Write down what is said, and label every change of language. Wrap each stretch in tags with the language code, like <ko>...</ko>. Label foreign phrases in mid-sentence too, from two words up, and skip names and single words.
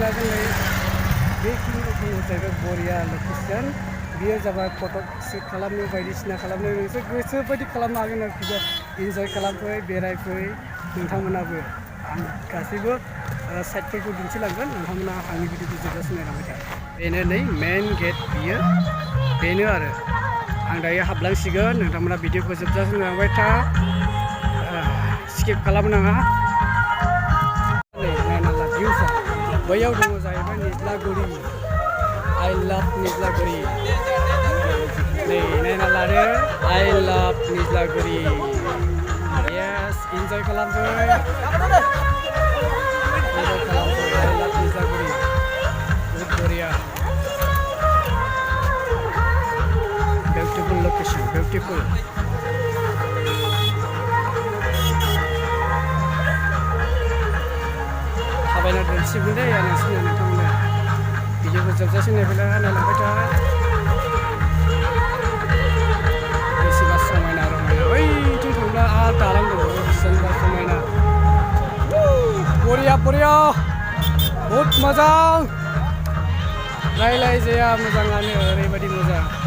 <brx>हागोन नै बेखिनि जाहैबाय बरिया लकेसन बियो जाबाय</brx> <en>photo shoot</en> <brx>खालामनो बायदिसिना खालामनो नोंसोर गोसो बायदि खालामनो हागोन आरोखि इन्जय खालामफै बेरायफै नोंथांमोनाबो आं गासैबो साइटफोरखौ दिन्थिलांगोन नोंथांमोना आंनि भिडिअखौ जोबजासिम नायलांबाय था बेनो नै</brx> <en>main gate</en> <brx>बियो बेनो आरो आं दायो हाबलांसिगोन नोंथांमोना भिडिअखौ जोबजासिम नायलांबाय था स्किप खालामनाङा नै नायना ला भिउसा बैयाव दङ जाहैबाय निज्लागुरि</brx> <en>I love Niज्लागुरि</en> <brx>नै नायना लादो</brx> <en>I love Niज्लागुरि yes enjoy</en> <brx>खालामफै I</brx> <en>love Niज्लागुरि</en> <hi>बहुत बरिया</hi> <en>beautiful location beautiful</en> <brx>थाबायना दोनसिगोन दे नोंसिना नोंथांमोना भिडिअखौ जोबजासिम नायलांबाय था बेसेबा समायना रमायना बैथिं थांब्ला आरो दालां दंबावो बेसेबा समायना</brx> <hi>बरिया बरिया बहुद</hi> <brx>मोजां रायलायजाया मोजाङानो ओरैबायदि मोजां</brx>